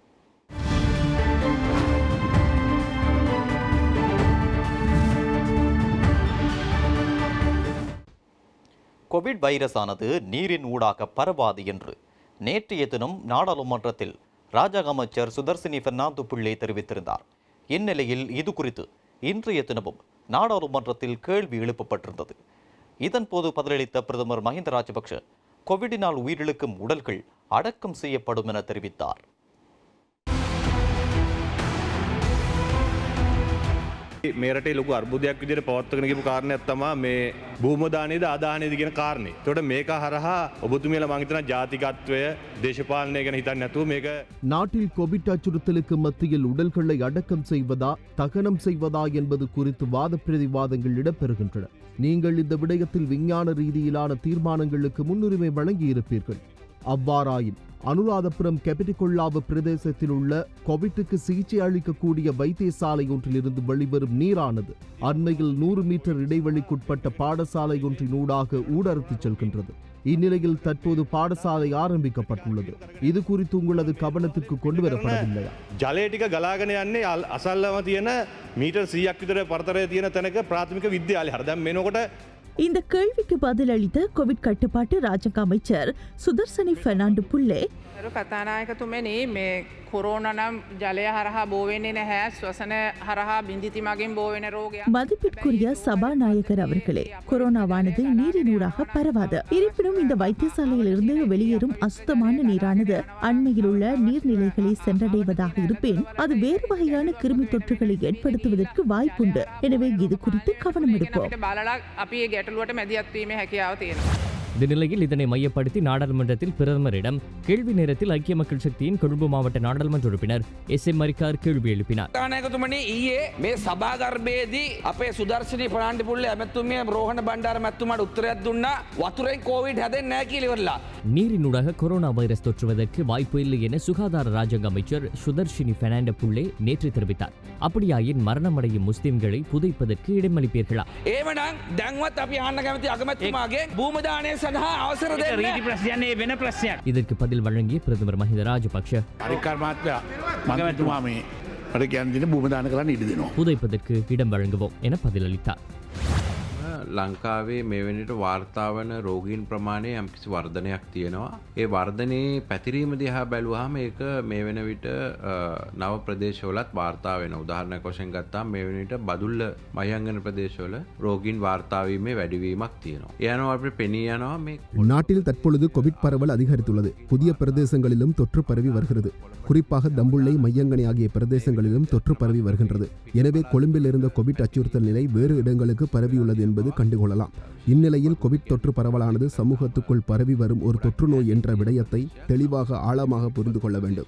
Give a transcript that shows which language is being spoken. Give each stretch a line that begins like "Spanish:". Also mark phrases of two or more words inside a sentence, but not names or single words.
Tamil: கோவிட் வைரஸ் ஆனது நீரின் ஊடாக பரவாது என்று நேற்றைய தினம் நாடாளுமன்றத்தில் ராஜாங்க அமைச்சர் சுதர்சினி பெர்னாந்து பிள்ளை தெரிவித்திருந்தார். இந்நிலையில் இது குறித்து இன்றைய தினமும் நாடாளுமன்றத்தில் கேள்வி எழுப்பப்பட்டிருந்தது. இதன்போது பதிலளித்த பிரதமர் மஹிந்த ராஜபக்ஷ கோவிடினால் உயிரிழக்கும் உடல்கள் அடக்கம் செய்யப்படும் என தெரிவித்தார்.
Sinhala: මේ රටේ ලොකු අර්බුදයක් විදිහට පවත්වාගෙන ගියපු කාරණයක් තමයි මේ භූමදානයේද ආදාහනයේද කියන කාරණේ. ඒකට මේක හරහා ඔබතුමියලා මම හිතනවා ජාතිකත්වය දේශපාලනය ගැන හිතන්නේ නැතුව මේක
Tamil: நாட்டில் கோவிட் அச்சுறுத்தலுக்கு மத்தியில் உடல்களை அடக்கம் செய்வதா தகனம் செய்வதா என்பது குறித்து வாத பிரதிவாதங்கள் இடம்பெறுகின்றன. நீங்கள் இந்த விடயத்தில் விஞ்ஞான ரீதியிலான தீர்மானங்களுக்கு முன்னுரிமை வழங்கியிருப்பீர்கள். அவ்வாறாயின் அனுராதபுரம் கெபிட்டிகொள்ளாவு பிரதேசத்தில் உள்ள கோவிட்டுக்கு சிகிச்சை அளிக்கக்கூடிய வைத்தியசாலை ஒன்றிலிருந்து வெளிவரும் நீரானது அண்மையில் 100 மீட்டர் இடைவெளிக்குட்பட்ட பாடசாலை ஒன்றினூடாக ஊடறுத்துச் செல்கின்றது. இந்நிலையில் தற்போது பாடசாலை ஆரம்பிக்கப்பட்டுள்ளது. இது குறித்து உங்களது கவனத்திற்கு கொண்டு வரப்படவில்லையா?
Sinhala: ජලය ටික ගලාගෙන යන්නේ අසල්ලම තියෙන මීටර් 100ක් විතර පරතරය තියෙන තැනක ප්‍රාථමික විද්‍යාලය. හරිය දැන් මේනකොට
Tamil: இந்த கேள்விக்கு பதிலளித்த கோவிட் கட்டுப்பாட்டு ராஜாங்க அமைச்சர் சுதர்சனி பெர்னாண்டு புள்ளே,
Sinhala: කතානායකතුමනි මේ කොරෝනා නම් ජලය හරහා බෝ වෙන්නේ නැහැ, ශ්වසන හරහා බින්දිති මගින් බෝ වෙන රෝගයක්.
Tamil: மதிப்பிற்குரிய சபாநாயகர் அவர்களே, கொரோனாவானது நீரினூடாக பரவாது. இருப்பினும் இந்த வைத்தியசாலையில் இருந்து வெளியேறும் அசுத்தமான நீரானது அண்மையில் உள்ள நீர்நிலைகளை சென்றடைவதாக இருப்பின் அது வேறு வகையான கிருமி தொற்றுகளை ஏற்படுத்துவதற்கு வாய்ப்புண்டு. எனவே இது குறித்து கவனம் எடுப்போம். இந்த நிலையில் இதனை மையப்படுத்தி நாடாளுமன்றத்தில் பிரதமரிடம் கேள்வி நேரத்தில் ஐக்கிய மக்கள் சக்தியின் கொழும்பு மாவட்ட நாடாளுமன்ற உறுப்பினர் SM மரிக்கார் கேள்வி எழுப்பினார்.
Sinhala: ඊයේ මේ සභාගර්භයේදී අපේ සුදර්ශනී ප්‍රනාන්දු පුල්ලේ ඇමතුමිය රෝහණ බණ්ඩාර මැතිතුමාට උත්තරයක් දුන්නා වතුරෙන් කොවිඩ් හැදෙන්නේ නැහැ කියලා ඉවරලා.
Tamil: நீரினூடாக கொரோனா வைரஸ் தொற்றுவதற்கு வாய்ப்பு இல்லை என சுகாதார ராஜாங்க அமைச்சர் சுதர்ஷினி பெர்னாண்டு புள்ளே நேற்று தெரிவித்தார். அப்படியாயின் மரணமடையும் முஸ்லிம்களை புதைப்பதற்கு இடமளிப்பீர்களா?
Sinhala: ඒවනම් දැන්වත් අපි අහන්න කැමති අගමැතිතුමාගේ භූමදානය සඳහා අවසර දෙන්න. රීති ප්‍රශ්නයන්නේ වෙන ප්‍රශ්නයක්.
Tamil: இதற்கு பதில் வழங்கிய பிரதமர் மஹிந்த ராஜபக்ஷ புதைப்பதற்கு இடம் வழங்குவோம் என பதிலளித்தார்.
Sinhala: ලංකාවේ මේ වෙනට වාර්තාවන රෝගීන් ප්‍රමාණය යම්කිසි වර්ධනයක් තියෙනවා. ඒ වර්ධනයේ පැතිරීම දිහා බැලුවාම ඒක මේ වෙන විට නව ප්‍රදේශවලත් වාර්තා වෙනවා. උදාහරණයක් වශයෙන් ගත්තාම මේ වෙන විට බදුල්ල මහියංගන ප්‍රදේශවල රෝගීන් වාර්තා වීමේ වැඩිවීමක් තියෙනවා. ඒ අනුව අපිට පෙනී යනවා මේ
Tamil: நாட்டில் தற்பொழுது கோவிட் பரவல் அதிகரித்துள்ளது. புதிய பிரதேசங்களிலும் தொற்று பரவி வருகிறது. குறிப்பாக தம்புள்ளை மையங்கனி ஆகிய பிரதேசங்களிலும் தொற்று பரவி வருகின்றது. எனவே கொழும்பில் இருந்த கோவிட் அச்சுறுத்தல் நிலை வேறு இடங்களுக்கு பரவியுள்ளது என்பது கண்டுகொள்ளலாம். இந்நிலையில் கோவிட் தொற்று பரவலானது சமூகத்துக்குள் பரவி வரும் ஒரு தொற்று நோய் என்ற விடயத்தை தெளிவாக ஆழமாக புரிந்து கொள்ள வேண்டும்.